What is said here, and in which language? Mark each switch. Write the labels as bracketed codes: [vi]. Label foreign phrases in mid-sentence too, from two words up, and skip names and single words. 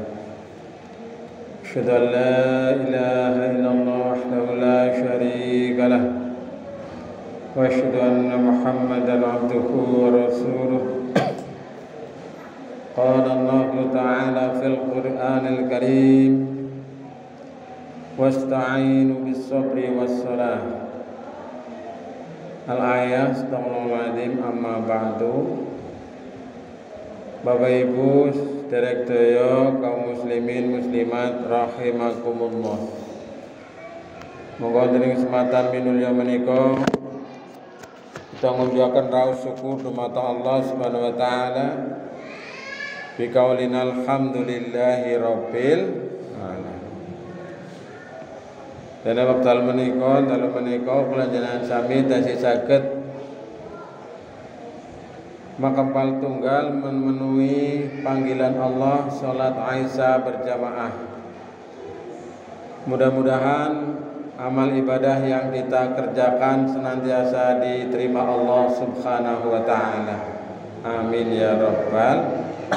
[ar] أشهد أن لا إله إلا الله وحده لا شريك له وأشهد أن محمدا عبده ورسوله. قال الله تعالى في القرآن الكريم واستعينوا بالصبر والصلاة. الآية أستغفر الله العظيم أما بعد. [jv] Bapak Ibu sedherek sedaya kaum muslimin muslimat rahimakumullah. Monggo dening kesempatan minulya menika kita ngunjukaken raos syukur dumateng [ar] الله سبحانه وتعالى بقولنا الحمد لله رب العالمين. [jv] Dene wekdal menika dalu menika kula njenengan sami tasih saged makempal tunggal memenuhi panggilan Allah salat Aisyah berjamaah. [id] Mudah-mudahan amal ibadah yang kita kerjakan senantiasa diterima [ar] الله سبحانه وتعالى. آمين يا رب.